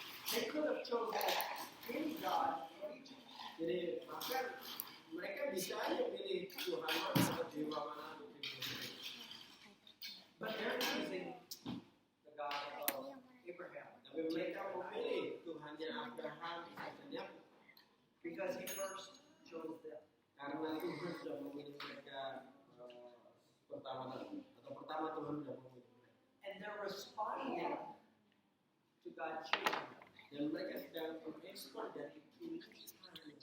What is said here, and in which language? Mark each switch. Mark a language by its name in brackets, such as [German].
[English] They could have chosen any God for Egypt. [Indonesian] Jadi bahkan mereka bisa aja pilih Tuhan mana atau dewa mana untuk pilih. [English] But they're choosing the God of Abraham. [Indonesian] Tapi mereka memilih Tuhannya Abraham, Ishak dan Yakub [English] Because he first chose them. [Indonesian] karena Tuhan sudah memilih mereka pertama Tuhan sudah memilih mereka. [English] And they're responding to God choosing them. [Indonesian] Dan mereka sedang mengekspor dari pilihan Tuhan.